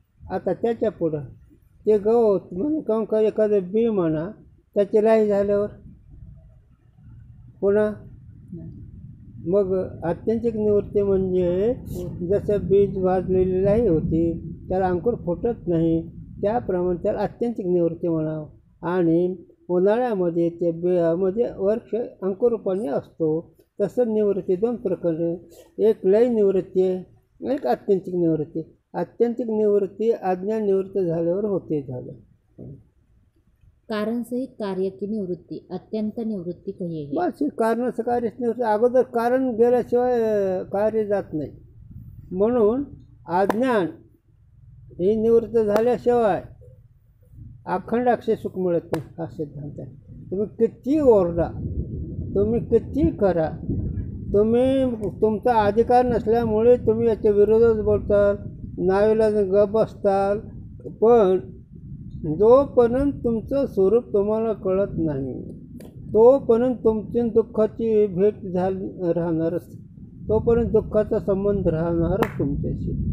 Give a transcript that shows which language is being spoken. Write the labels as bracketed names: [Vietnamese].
[Marathi] आता त्याच्या पुढं ते गवत म्हणजे काम का एखादं बी म्हणा त्याची लय झाल्यावर पुन्हा मग आत्यंतिक निवृत्ती म्हणजे जसं बीज भाजलेली लय होती त्याला अंकुर फुटत नाही, त्याप्रमाणे त्याला आत्यंतिक निवृत्ती म्हणावं. आणि उन्हाळ्यामध्ये त्या बियामध्ये वर्ष अंकुरपणे असतो. तसं निवृत्ती दोन प्रकारे, एक लय निवृत्ती आहे, एक आत्यंतिक निवृत्ती. आत्यंतिक निवृत्ती अज्ञान निवृत्त झाल्यावर होते झालं. [Hindi] कारण सहित कार्य की निवृत्ती अत्यंत निवृत्ती कहिए है. [Marathi] बस कारणाचं कार्य निवृत्ती. अगोदर कारण गेल्याशिवाय कार्य जात नाही, म्हणून अज्ञान ही निवृत्त झाल्याशिवाय अखंड अक्षय सुख मिळत नाही हा सिद्धांत आहे. तुम्ही किती ओरडा, तुम्ही किती करा, तुम्ही तुमचा अधिकार नसल्यामुळे तुम्ही याच्या विरोधात बोलताल, नावेला गप बसताल, पण जोपर्यंत तुमचं स्वरूप तुम्हाला कळत नाही तोपर्यंत तुमची दुःखाची भेट राहणारच, तोपर्यंत दुःखाचा संबंध राहणारच तुमच्याशी.